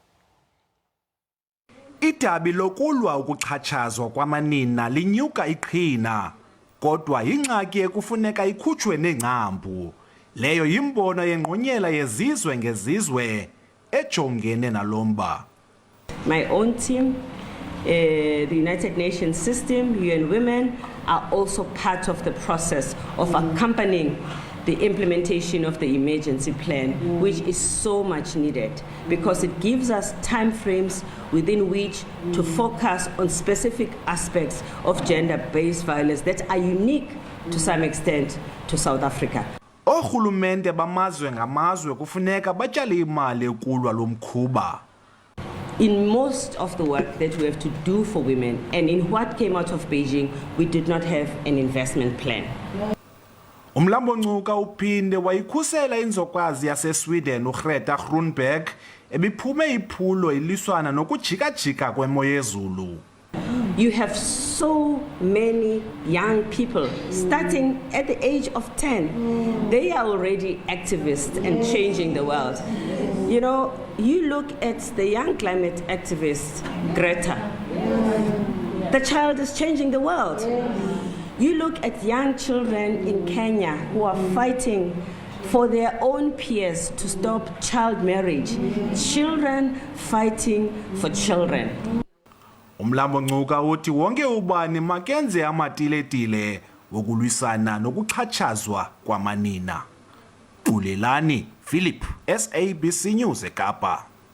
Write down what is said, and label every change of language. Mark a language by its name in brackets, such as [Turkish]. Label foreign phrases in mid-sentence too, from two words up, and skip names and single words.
[Xhosa] Idabi lokulwa ukuxhatshazwa kwamanina linyuka iqhina, kodwa ingxaki ekufuneka ikhutshwe nengcambu. Leyo yimbono yengqonyela yezizwe ngezizwe ejongene nalomba. [English] My own team, the United Nations system, UN Women are also part of the process of accompanying the implementation of the emergency plan, which is so much needed because it gives us time frames within which to focus on specific aspects of gender-based violence that are unique to some extent to South Africa. [Xhosa] Orhulumente bamazwe ngamazwe kufuneka batyale imali ekulwa lomkhuba. [English] In most of the work that we have to do for women and in what came out of Beijing, we did not have an investment plan. [Xhosa] Mlambo-Ngcuka uphinde wayikhusela inzokwazi yaseSweden uGreta Thunberg ebiphume iphulo iliswana nokujika-jika kwemo yezulu. [English] You have so many young people starting at the age of 10. They are already activists and changing the world. You know, you look at the young climate activist, Greta. The child is changing the world. You look at young children in Kenya who are fighting for their own peers to stop child marriage. Children fighting for children. [Xhosa] Mlambo-Ngcuka uthi wonke ubani makenze amatiletile wokulwisana nokuxhatshazwa kwamanina. Bulelani Philip, SABC News eKapa.